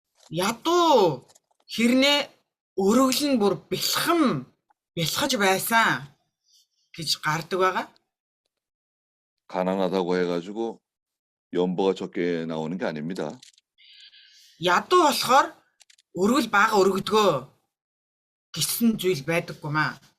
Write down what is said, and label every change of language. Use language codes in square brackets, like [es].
[mn] Ядуу хэрнээ өргөл нь бүр бэлхаж байсан гэж гардаг байгаа. [ko] 가난하다고 해가지고 연보가 적게 나오는 게 아닙니다. [mn] Ядуу болохоор өргөл бага өргөдгөө гэсэн зүйл байдаггүй маа.